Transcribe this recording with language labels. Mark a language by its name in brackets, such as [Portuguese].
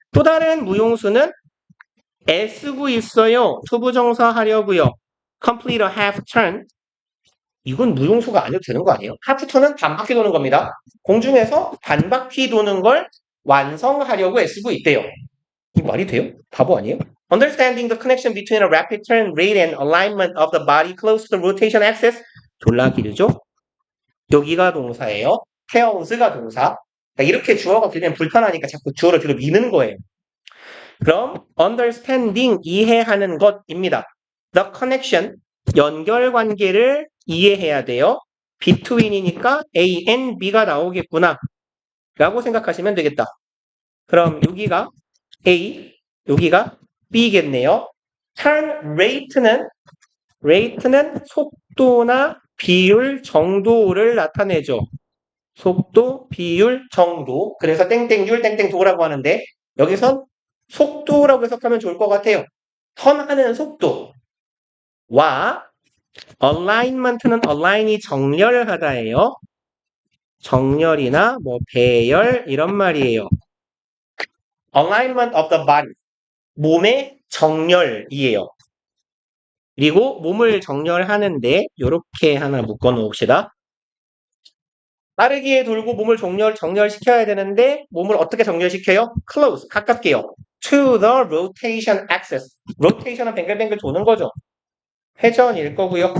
[Korean] 또 다른 무용수는 애쓰고 있어요. 투부정사 하려고요. [English] Complete a half turn. [Korean] 이건 무용수가 아니어도 되는 거 아니에요? half turn은 반바퀴 도는 겁니다. 공중에서 반바퀴 도는 걸 완성하려고 애쓰고 있대요. 이 말이 돼요? 바보 아니에요? [English] Understanding the connection between a rapid turn rate and alignment of the body close to the rotation axis. [Korean] 졸라 길죠? 여기가 동사예요. tels가 동사. 그러니까 이렇게 주어가 되면 불편하니까 자꾸 주어를 뒤로 미는 거예요. 그럼 understanding 이해하는 것입니다. [English] The connection [Korean] 연결관계를 이해해야 돼요. between이니까 A and B가 나오겠구나 라고 생각하시면 되겠다. 그럼 여기가 A, 여기가 B겠네요. turn rate는 속도나 비율 정도를 나타내죠. 속도, 비율, 정도. 그래서 땡땡율, 땡땡도라고 하는데 여기선 속도라고 해석하면 좋을 것 같아요. 턴하는 속도와 alignment는 align이 정렬하다예요. 정렬이나 뭐 배열 이런 말이에요. [English] alignment of the body [Korean] 몸의 정렬이에요. 그리고 몸을 정렬하는데 이렇게 하나 묶어 놓읍시다. 빠르게 돌고 몸을 정렬시켜야 되는데 몸을 어떻게 정렬시켜요? [English] close, [Korean] 가깝게요. [English] to the rotation axis. [Korean] rotation은 뱅글뱅글 도는 거죠. 회전일 거고요.